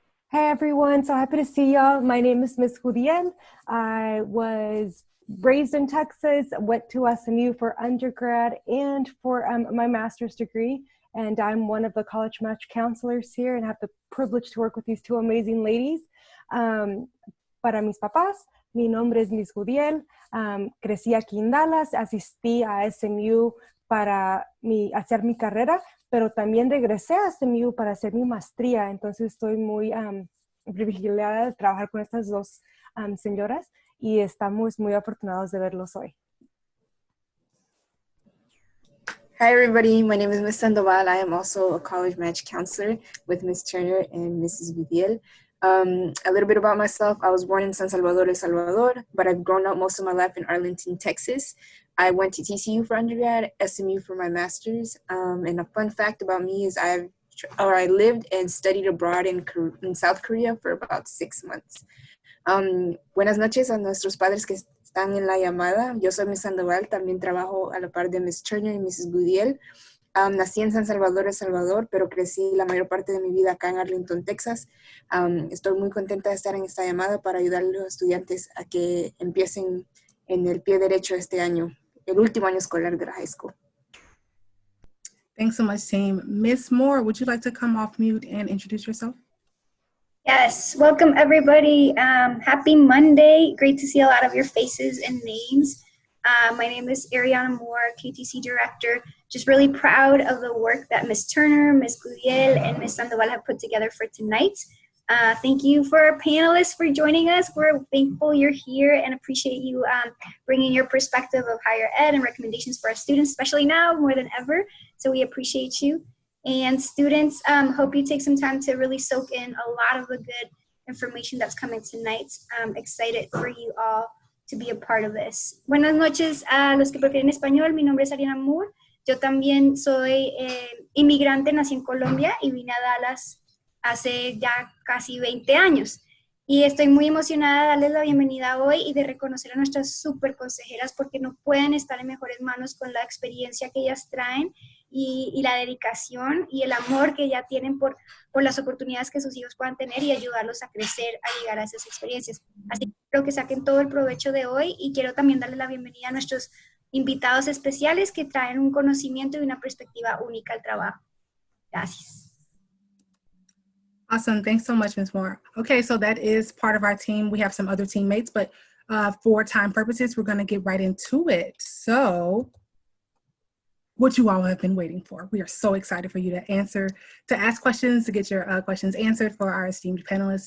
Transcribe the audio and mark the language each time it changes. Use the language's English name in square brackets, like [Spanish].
[English] Hey everyone, so happy to see y'all. My name is Ms. Gudiel. I was raised in Texas, went to SMU for undergrad and for my master's degree, and I'm one of the college match counselors here and have the privilege to work with these 2 amazing ladies. [Spanish] Para mis papás, mi nombre es Ms. Gudiel. Crecí aquí en Dallas, asistí a SMU para hacer mi carrera, pero también regresé a SMU para hacer mi maestría. Entonces estoy muy privilegiada de trabajar con estas 2 señoras y estamos muy afortunados de verlos hoy. [English] Hi everybody, my name is Ms. Sandoval. I am also a college match counselor with Ms. Turner and Mrs. Gudiel. A little bit about myself. I was born in San Salvador, El Salvador, but I've grown up most of my life in Arlington, Texas. I went to TCU for undergrad, SMU for my master's. And a fun fact about me is I lived and studied abroad in South Korea for about 6 months. [Spanish] Buenas noches a nuestros padres que están en la llamada. Yo soy Ms. Sandoval, también trabajo a la par de Ms. Turner y Mrs. Gudiel. Nací en San Salvador, El Salvador, pero crecí la mayor parte de mi vida acá en Arlington, Texas. Estoy muy contenta de estar en esta llamada para ayudar a los estudiantes a que empiecen en el pie derecho este año, el último año escolar de la high school. [English] Thanks so much, team. Ms. Moore, would you like to come off mute and introduce yourself? Yes, welcome everybody. Happy Monday. Great to see a lot of your faces and names. My name is Ariana Moore, KTC Director. Just really proud of the work that Ms. Turner, Ms. Gudiel, and Ms. Sandoval have put together for tonight. Thank you for our panelists for joining us. We're thankful you're here and appreciate you bringing your perspective of higher ed and recommendations for our students, especially now more than ever. So we appreciate you. And students, hope you take some time to really soak in a lot of the good information that's coming tonight. I'm excited for you all to be a part of this. [Spanish] Buenas noches a los que prefieren español. Mi nombre es Ariana Moore. Yo también soy inmigrante, nací en Colombia y vine a Dallas hace ya casi 20 años. Y estoy muy emocionada de darles la bienvenida hoy y de reconocer a nuestras super consejeras porque no pueden estar en mejores manos con la experiencia que ellas traen y la dedicación y el amor que ya tienen por las oportunidades que sus hijos puedan tener y ayudarlos a crecer, a llegar a esas experiencias. Así que espero que saquen todo el provecho de hoy y quiero también darle la bienvenida a nuestros invitados especiales que traen un conocimiento y una perspectiva única al trabajo. Gracias. [English] Awesome. Thanks so much, Ms. Moore. Okay, so that is part of our team. We have some other teammates, but for time purposes, we're going to get right into it. So what you all have been waiting for. We are so excited for you to ask questions, to get your questions answered for our esteemed panelists.